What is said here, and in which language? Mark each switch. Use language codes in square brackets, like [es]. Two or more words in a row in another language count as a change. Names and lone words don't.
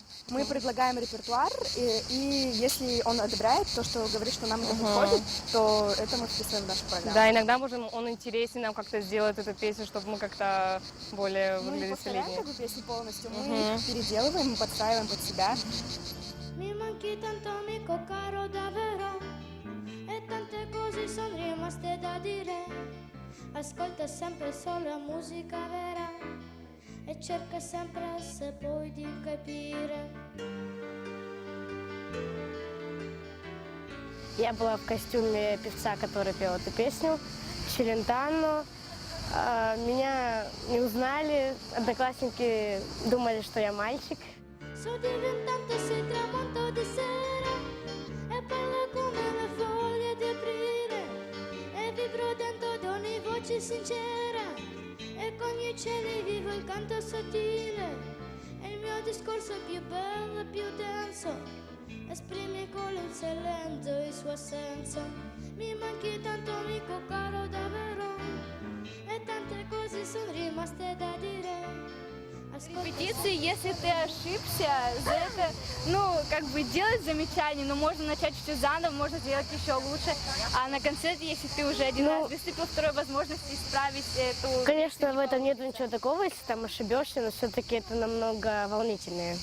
[ru] Мы предлагаем репертуар, и если он одобряет то, что говорит, что нам это подходит, то это мы вписываем в нашу программу. Да, иногда, может, он интереснее нам как-то сделает эту песню, чтобы мы как-то более Мы не выглядели повторяем солиднее. как бы песни полностью, мы их переделываем, мы подстраиваем под себя. [it] Mi manchi tanto amico caro davvero e tante cose sono rimaste da dire. Ascolta sempre solo musica vera e cerca sempre se poi di capire. [ru] Я была в костюме певца, который пел эту песню, Челентано. Меня не узнали, одноклассники думали, что я мальчик. [it] Sto diventando sei tramonto di sera e parlo come le foglie di aprile e vibro dentro ad ogni voce sincera e con gli uccelli vivo il canto sottile e il mio discorso è più bello e più denso esprime con il silenzio il suo senso mi manchi tanto amico caro davvero e tante cose sono rimaste da dire. [ru] Репетиции, если ты ошибся, за это, как бы делать замечание, но можно начать чуть-чуть заново, можно сделать еще лучше. А на концерте, если ты уже один раз выступил, второй возможности исправить эту... Конечно, в этом нет ничего такого, если там ошибешься, но все-таки это намного волнительнее.